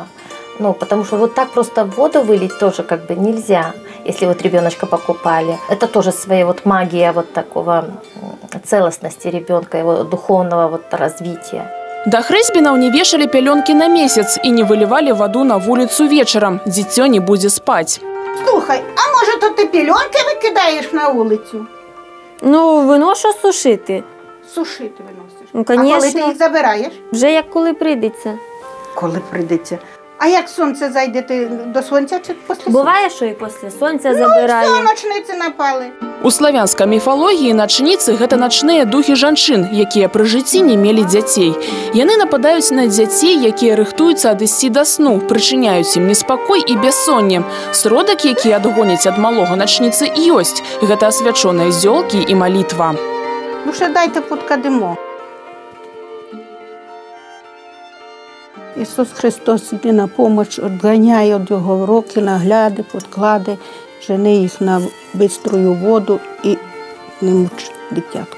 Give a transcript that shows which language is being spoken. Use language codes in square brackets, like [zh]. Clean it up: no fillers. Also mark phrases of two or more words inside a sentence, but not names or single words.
[ru] Потому что вот так просто в воду вылить тоже как бы нельзя, если вот ребеночка покупали. Это тоже своя вот магия вот такого целостности ребенка, его духовного вот развития. [be] Да хрэсьбінаў не вешалі пялёнкі на месяц і не вылівалі ваду на вуліцу вечарам. Дзіцё не будзе спаць. [uk] Слухай, а може то ти пільонки викидаєш на вулицю? Виношу сушити. Сушити виносиш? Ну, а коли ти звісно. їх забираєш? Вже як коли прийдеться. Коли прийдеться. А як сонце зайде, ти до сонця чи після сонця? Буває, що і після сонця забираю. Все, ночниці напали. [be] У славянскай міфалогіі начніцы – гэта начныя духі жанчын, якія пры жыцці не мелі дзяцей. Яны нападаюць на дзяцей, якія рыхтуюцца адысці да сну, прычыняюць ім неспакой і бяссонне. Сродак, які адгоняць ад малога начніцы, ёсць. Гэта асвячоныя зёлкі і малітва. [uk] Ще дайте подкадимо. Ісус Христос іде на поміч, відганяє від його руки, нагляди, подклади, жени їх на биструю воду і не мучить дитятку.